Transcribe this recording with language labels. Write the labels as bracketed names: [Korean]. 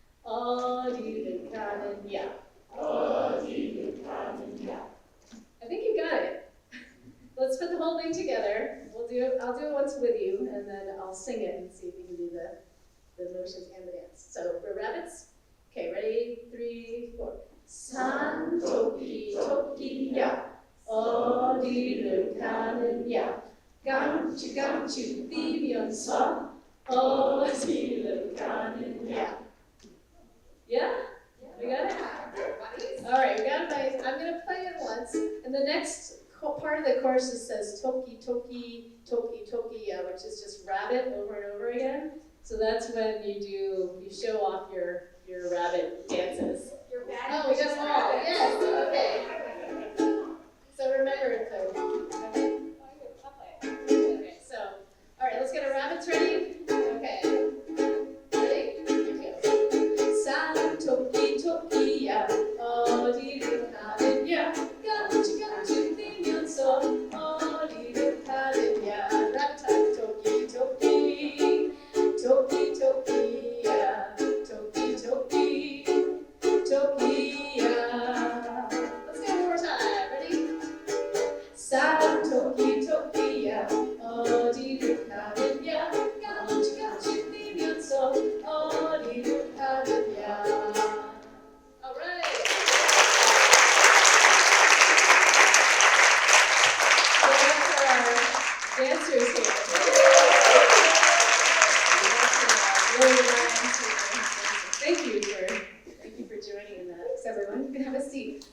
[Korean] 어디를 가느냐. [English] I think you got it. Let's put the whole thing together. I'll do it once with you, and then I'll sing it and see if you can do the motions and the dance. So we're rabbits. Okay, ready? 3, 4. [Korean] 산 토끼 토끼야 어디를 가느냐. 깡추 뛰면서 어디를 가느냐. [English] Yeah? We got it? All right, we got it. I'm going to play it once, and the next part of the chorus says toki, toki, toki, toki, which is just rabbit over and over again. So So that's when you show off your rabbit dances. Your bad. Oh, we got them all. Yes. Okay. So remember it though. Okay. So, all right. Let's get our rabbits ready. Okay. Ready? Here we go. [Korean] 산 토끼 토끼야 어디를 가느냐 깜찍깜찍 뛰면서 어디를 가느냐 라타 토끼 토끼 토끼 토끼야 토끼 토끼 토끼야. [English] Let's do it one more time. Ready? [Korean] 산 토끼 토끼야 어디를 가느냐 깜찍깜찍 뛰면서 어디를 가느냐. [English] All right. So that's our dancers here. Thank you for joining in that. Thanks, everyone. You can have a seat.